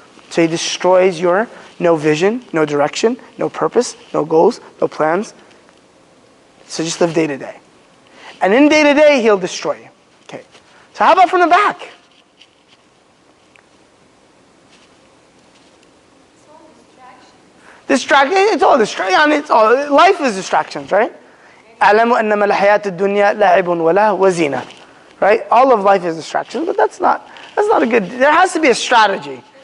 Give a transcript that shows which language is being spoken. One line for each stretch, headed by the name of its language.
English: So he destroys your no vision, no direction, no purpose, no goals, no plans. So just live day to day. And in day to day, he'll destroy you. Okay. So how about from the back? It's all distraction. It's all, life is distractions, right?
Arabic: أعلم أنما الحياة الدنيا لعب وله وزينة.
English: Right? All of life is distractions, but that's not a good, there has to be a strategy.